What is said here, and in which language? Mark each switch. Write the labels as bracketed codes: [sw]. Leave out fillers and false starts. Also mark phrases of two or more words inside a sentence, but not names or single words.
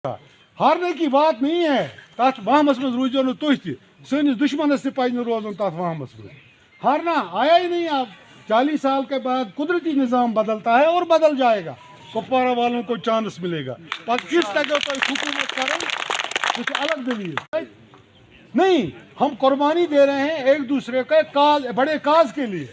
[hi] हारने की बात नहीं है, [ks] तथ वहमस में रोजो न तुह तनिस दुश्मनस तह पज रोजन तथ वहमस में। [hi] हारना आया ही नहीं। अब 40 साल के बाद कुदरती निज़ाम बदलता है और बदल जाएगा, कुपवारा वालों को चांस मिलेगा। पर किस तक हुकूमत करें अलग दलील नहीं, हम कुर्बानी दे रहे हैं एक दूसरे के बड़े काज के लिए।